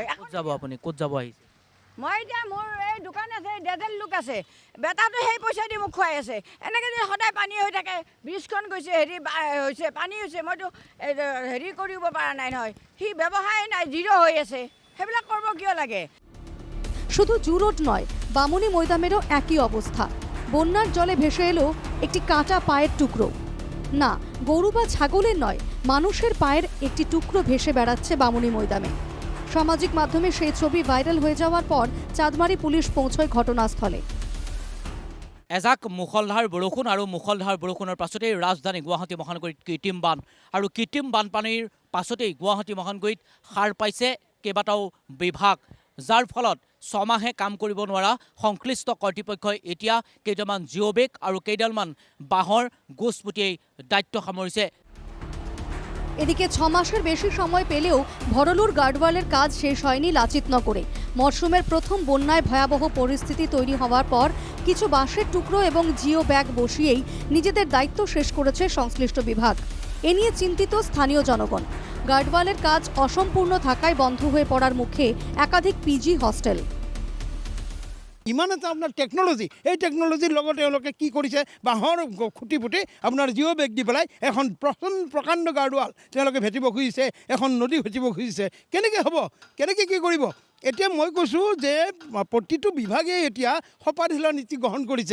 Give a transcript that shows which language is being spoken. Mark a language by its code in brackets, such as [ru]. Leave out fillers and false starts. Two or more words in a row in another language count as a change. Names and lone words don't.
[as] ক'ত যাব আপুনি, ক'ত যাব আহিছে? মই এতিয়া মোৰ এই দোকান আছে, ডেজেল লোক আছে, বেটাটো সেই পইচা দি মোক খুৱাই আছে। এনেকৈ যদি সদায় পানী হৈ থাকে, ব্ৰিজখন গৈছে হেৰি হৈছে পানী হৈছে, মইতো হেৰি কৰিব পৰা নাই নহয়। সি ব্যৱসায় নাই, জিৰ' হৈ আছে, সেইবিলাক কৰিব কিয় লাগে? [bn] শুধু জু রোড নয়, বামুনি মৈদামেরও একই অবস্থা। বন্যার জলে ভেসে এলো একটি কাটা পায়ের টুকরো। না, গরু বা ছাগলের নয়, মানুষের পায়ের একটি টুকরো ভেসে বেড়াচ্ছে বামুনি মৈদামে। সামাজিক মাধ্যমে সেই ছবি ভাইরাল হয়ে যাওয়ার পর চাঁদমারি পুলিশ পৌঁছয় ঘটনাস্থলে। [as] এজাক মুখলধাৰ বৰষুণ আৰু মুখলধাৰ বৰষুণৰ পাছতেই ৰাজধানী গুৱাহাটী মহানগৰীত কৃত্ৰিম বান আৰু কৃত্ৰিম বানপানীৰ পাছতেই গুৱাহাটী মহানগৰীত সাৰ পাইছে কেইবাটাও বিভাগ, যাৰ ফলত 6 মাহে কাম কৰিব নোৱাৰা সংশ্লিষ্ট কৰ্তৃপক্ষই এতিয়া কেইটামান জিঅ' বেগ আৰু কেইডালমান বাঁহৰ গোচপুটিয়েই দায়িত্ব সামৰিছে। [bn] এদিকে 6 মাসের বেশি সময় পেলেও ভরলুর গার্ডওয়ালের কাজ শেষ হয়নি লাচিত নগরে। মরশুমের প্রথম বন্যায় ভয়াবহ পরিস্থিতি তৈরি হওয়ার পর কিছু বাঁশের টুকরো এবং জিও ব্যাগ বসিয়েই নিজেদের দায়িত্ব শেষ করেছে সংশ্লিষ্ট বিভাগ। এ নিয়ে চিন্তিত স্থানীয় জনগণ। গার্ডওয়ালের কাজ অসম্পূর্ণ থাকায় বন্ধ হয়ে পড়ার মুখে একাধিক পিজি হস্টেল। [as] ইমান এটা আপোনাৰ টেকন'লজি, এই টেকন'লজিৰ লগত তেওঁলোকে কি কৰিছে, বাঁহৰ খুঁটি পুতি আপোনাৰ জিঅ' বেগ দি পেলাই এখন প্ৰকাণ্ড গাৰ্ডৱাল তেওঁলোকে ভেটিব খুজিছে, এখন নদী ভেটিব খুজিছে। কেনেকৈ হ'ব, কেনেকৈ কি কৰিব? এতিয়া মই কৈছোঁ যে প্ৰতিটো বিভাগেই এতিয়া সপাধিলা নীতি গ্ৰহণ কৰিছে।